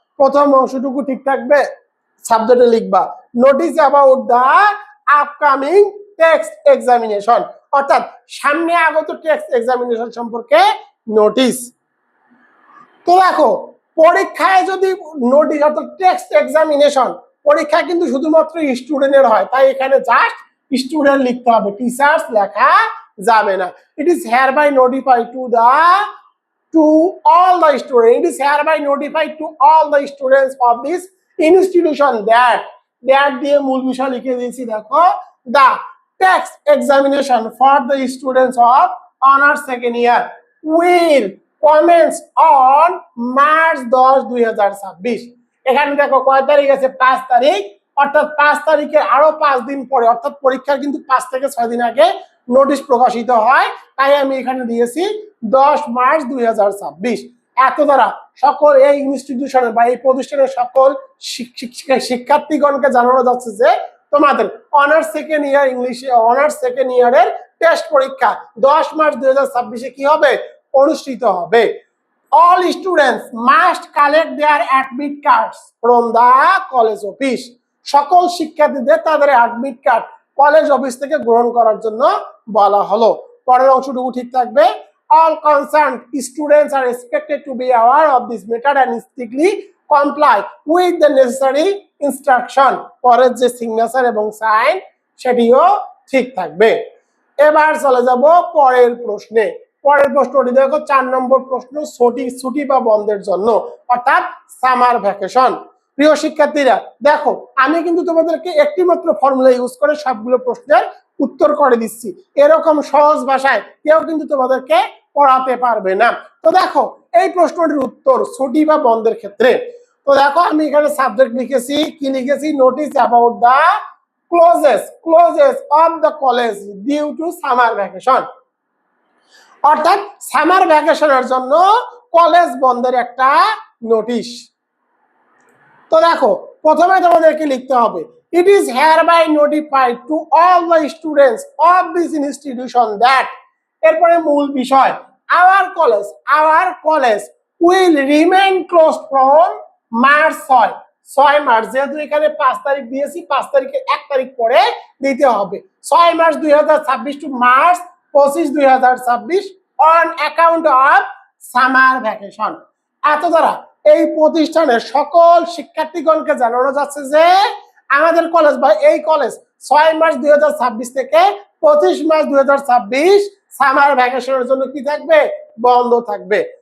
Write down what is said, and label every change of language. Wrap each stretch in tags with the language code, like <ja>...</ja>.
<bn>প্রথম অংশটুকু ঠিক থাকবে, সাবজেক্টে লিখবা</bn> <en>notice about the upcoming text examination,</en> <bn>অর্থাৎ সামনে আগত টেক্সট এক্সামিনেশন সম্পর্কে নোটিস। তো দেখো পরীক্ষায় যদি নোটিস অর্থাৎ টেক্সট এক্সামিনেশন, পরীক্ষা কিন্তু শুধুমাত্র স্টুডেন্টের হয়, তাই এখানে জাস্ট স্টুডেন্ট লিখতে হবে, টিচার্স লেখা যাবে না।</bn> <en>it is hereby notified to all the students, it is hereby notified to all the students of this institution that</en> <bn>দিয়ে মূল বিষয় লিখে দিয়েছি দেখো,</bn> <en>the text examination for the students of honors second year will commence on March 10, 2026।</en> <bn>এখানে দেখো কয় তারিখ আছে? 5 তারিখ, অর্থাৎ 5 তারিখে আরো 5 দিন পরে, অর্থাৎ পরীক্ষার কিন্তু 5 থেকে 6 দিন আগে নোটিশ প্রকাশিত হয়, তাই আমি এখানে দিয়েছি 10 মার্চ 2026। এত দ্বারা সকল এই ইনস্টিটিউশনের বা এই প্রতিষ্ঠানের সকল শিক্ষার্থীগণকে জানানো যাচ্ছে যে তোমাদের অনার্স সেকেন্ড ইয়ার ইংলিশে অনার্স সেকেন্ড ইয়ারের টেস্ট পরীক্ষা 10 মার্চ 2026 কি হবে? অনুষ্ঠিত হবে।</bn> <en>All students must collect their admit cards from the college office।</en> <bn>সকল শিক্ষার্থীদের তাদের অ্যাডমিট কার্ড কলেজ অফিস থেকে গ্রহণ করার জন্য বলা হলো। পরের অংশটুকু ঠিক থাকবে,</bn> <en>all concerned students are expected to be aware of this matter and strictly comply with the necessary instruction.</en> <bn>পরের যে সিগনেচার এবং সাইন সেটিও ঠিক থাকবে। এবার চলে যাব পরের প্রশ্নে। পরের প্রশ্নটি দেখো 4 নম্বর প্রশ্ন, ছুটি বা বন্ধের জন্য অর্থাৎ সামার ভ্যাকেশন। প্রিয় শিক্ষার্থীরা দেখো, আমি কিন্তু তোমাদেরকে একটি মাত্র ফর্মুলা ইউজ করে সবগুলো প্রশ্নের উত্তর করে দিচ্ছি। এরকম সহজ ভাষায় কেউ কিন্তু তোমাদেরকে পড়াতে পারবে না। তো দেখো এই প্রশ্নটির উত্তর ছুটি বা বন্ধের ক্ষেত্রে। তো দেখো আমি এখানে সাবজেক্ট লিখেছি, কি লিখেছি,</bn> <en>Notice about the closes of the college due to summer vacation.</en> <bn>অর্থাৎ সামার ভ্যাকেশনের জন্য কলেজ বন্ধের একটা নোটিশ। তো দেখো প্রথমে তোমাদেরকে লিখতে হবে</bn> <en>it is hereby notified to all the students of this institution that,</en> <bn>এরপরে মূল বিষয়,</bn> <en>our college will remain closed from March 6</en> <bn>March, যেহেতু এখানে 5 তারিখ দিয়েছি 5 তারিখে 1 তারিখ পরে দিতে হবে,</bn> <en>6 March 2026 to March 25 2026 on account of summer vacation।</en> <bn>এত দ্বারা এই প্রতিষ্ঠানের সকল শিক্ষার্থীগণকে জানানো যাচ্ছে যে আমাদের কলেজ বা এই কলেজ 6 মার্চ 2026 থেকে 25 মার্চ 2026 সামার ভ্যাকেশনের জন্য কি থাকবে, বন্ধ থাকবে।</bn>